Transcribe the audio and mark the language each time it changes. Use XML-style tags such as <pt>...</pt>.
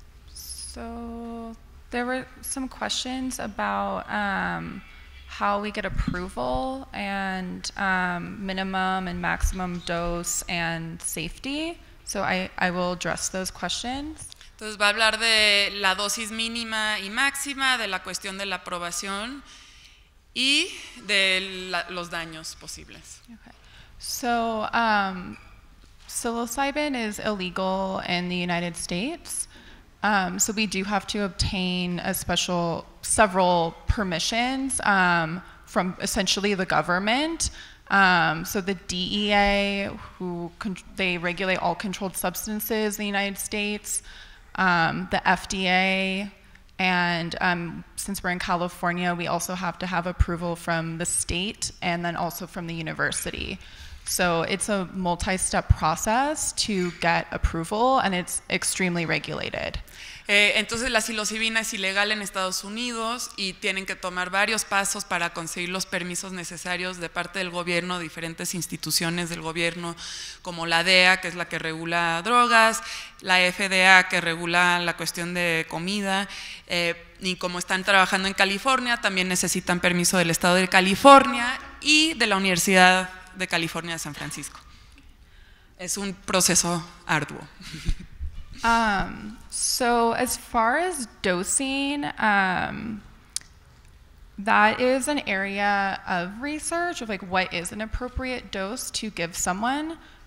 <en>So there were some questions about how we get approval and minimum and maximum dose and safety. So I will address those questions.</en> <es>Entonces va a hablar de la dosis mínima y máxima, de la cuestión de la aprobación y de los daños posibles.</es> <en>Okay. So psilocybin is illegal in the United States. So we do have to obtain several permissions from essentially the government. So the DEA, they regulate all controlled substances in the United States, the FDA, and since we're in California, we also have to have approval from the state and then also from the university. So it's a multi-step process to get approval, and it's extremely regulated.</en> <es>Entonces la psilocibina es ilegal en Estados Unidos y tienen que tomar varios pasos para conseguir los permisos necesarios de parte del gobierno, diferentes instituciones del gobierno como la DEA, que es la que regula drogas, la FDA, que regula la cuestión de comida, y como están trabajando en California, también necesitan permiso del estado de California y de la Universidad de California de San Francisco. Es un proceso arduo.</es> <en>So as far as dosing, that is an area of research of like what is an appropriate dose to give someone.</en>